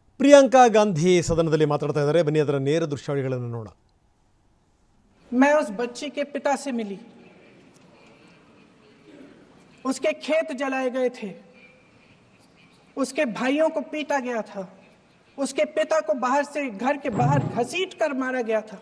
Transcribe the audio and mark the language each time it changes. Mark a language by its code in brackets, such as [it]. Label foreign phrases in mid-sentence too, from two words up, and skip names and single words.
[kn] ಪ್ರಿಯಾಂಕಾ ಗಾಂಧಿ ಸದನದಲ್ಲಿ ಮಾತಾಡ್ತಾ ಇದ್ದಾರೆ. ಬನ್ನಿ ಅದರ ನೇರ ದೃಶ್ಯಾವಳಿಗಳನ್ನು ನೋಡೋಣ. [hi] मैं उस बच्ची के पिता से मिली. उसके खेत जलाए गए थे, उसके भाइयों को पीटा गया था, उसके पिता को बाहर से घर के बाहर घसीट कर मारा गया था.